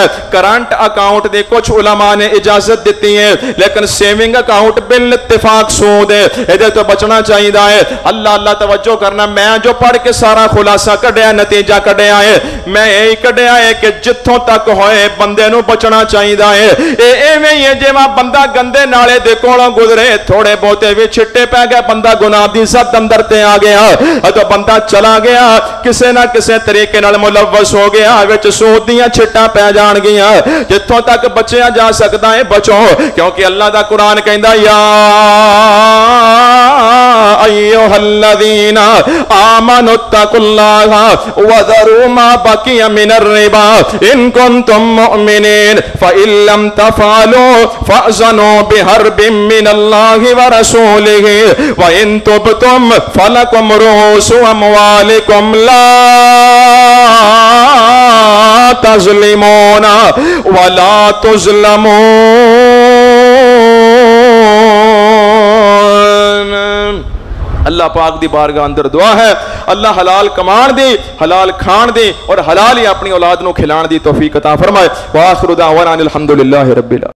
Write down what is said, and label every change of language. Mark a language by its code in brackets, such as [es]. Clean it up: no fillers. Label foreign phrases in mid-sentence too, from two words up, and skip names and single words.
[pa] کرنٹ اکاؤنٹ دے کچھ علماء نے اجازت دیتی ہے, لیکن سیونگ اکاؤنٹ بالاتفاق سود ہے, ادھر تو بچنا چاہیے. اللہ اللہ توجہ کرنا. میں جو پڑھ کے سارا خلاصہ کڈیا, نتیجہ کڈیا ہے, میں یہی کڈیا ہے کہ جتھوں تک ہوئے بندے نو بچنا چاہیے ہے. ایویں ہی ہے جویں بندہ گندے نالے دے کولوں گزرے, تھوڑے بہتے بھی چھٹے پہ گئے, بندہ گناہ دی سد اندر تے آ گیا, تو بندہ چلا گیا کسے نہ کسے طریقے نال ملوث ہو گیا, وچ سود دیاں چھٹاں پہ جان گیاں. جتھوں تک بچیا جا سکدا ہے بچو, کیونکہ اللہ دا قرآن کہندا یا [ar] ایھا الذین آمنوا اتقوا اللہ وذروا ما بقی من الربا ان کنتم مؤمنین فإن لم تفعلوا فأذنوا بحرب من اللہ ورسولہ وإن تبتم فلکم رؤوس اموالکم لا تظلمون ولا تظلمون. [pa] اللہ پاک دی بارگاہ اندر دعا ہے, اللہ حلال کمان دی, حلال کھان دی, اور حلال ہی اپنی اولاد نو کھلان دی توفیق عطا فرمائے. [ar] وآخر دعوانا الحمدللہ رب العالمین.